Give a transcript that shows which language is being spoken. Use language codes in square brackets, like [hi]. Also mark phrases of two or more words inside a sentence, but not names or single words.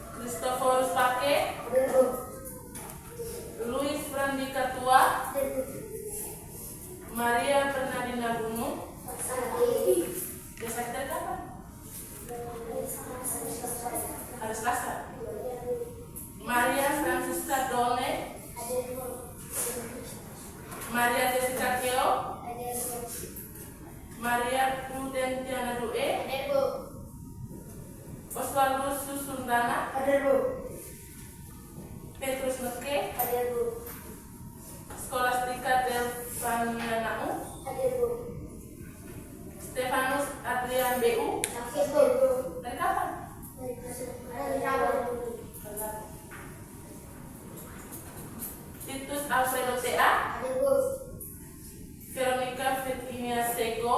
[id] Christophorus Pake, Luis Frandika Tua, Maria Bernardina Gunung. Dia sakit dari kapan? Hari Selasa. Maria Francisca Done, Maria Jessica Keo, Maria Prudentiana Due, Oswaldo Susundana, Petrus Meske, Skolastika Delvanianau, Stefanus Adrian BU. Dari kapan? Titus Alfredo TA, Veronica Virginia Sego.